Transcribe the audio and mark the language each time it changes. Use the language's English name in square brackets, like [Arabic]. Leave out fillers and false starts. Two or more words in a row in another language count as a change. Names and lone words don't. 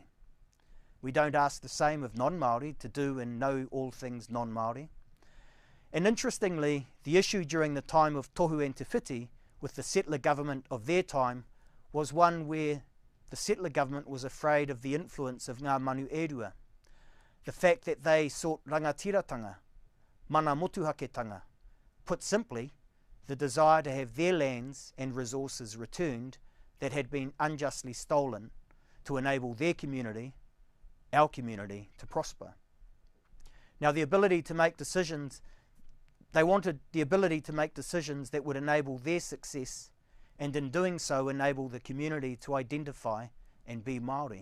[English] We don't ask the same of non-Māori to do and know all things non-Māori. And interestingly, the issue during the time of Tohu and Te Whiti with the settler government of their time was one where the settler government was afraid of the influence of [Māori] ngā manu erua, [English] the fact that they sought [Māori] rangatiratanga, mana motuhaketanga, [English] put simply, the desire to have their lands and resources returned that had been unjustly stolen to enable their community, our community, to prosper. Now the ability to make decisions, they wanted the ability to make decisions that would enable their success and in doing so enable the community to identify and be Māori.